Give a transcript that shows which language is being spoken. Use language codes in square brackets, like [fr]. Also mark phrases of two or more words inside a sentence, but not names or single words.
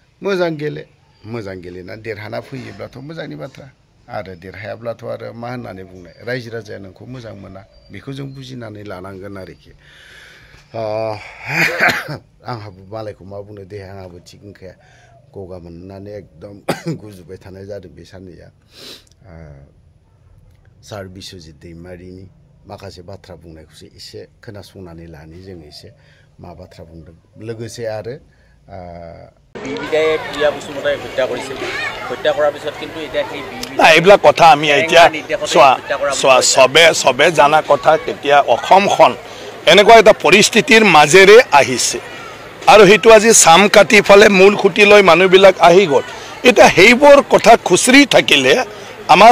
[brx] मोजां गेलेना देरहाना फैयोब्लाथ' मोजांनि बाथ्रा आरो देरहायाब्लाथ' आरो मा होननानै बुंनाय रायजो राजाया नोंखौ मोजां मोना बेखौ जों बुजिनानै लानांगोन आरोखि आंहाबो मालायखौ मा बुंनो देहायाबो थिग नंखाया गगा मोननानै एकदम गुजुबाय थानाय जादों बे साननैया सार बिश्वजित दैमारिनि माखासे बाथ्रा बुंनायखौसो एसे खोनासंनानै लानि जों एसे मा बाथ्रा बुंदों लोगोसे आरो [as] এইবিলাক কথা আমি এতিয়া চবে জানা কথা কেতিয়া অসমখন এনেকুৱা এটা পৰিস্থিতিৰ মাজেৰে আহিছে আৰু সেইটো আজি চাম কাটি ফালে মূল খুঁটি লৈ মানুহবিলাক আহি গ'ল এতিয়া সেইবোৰ কথা খুচৰি থাকিলে আমাৰ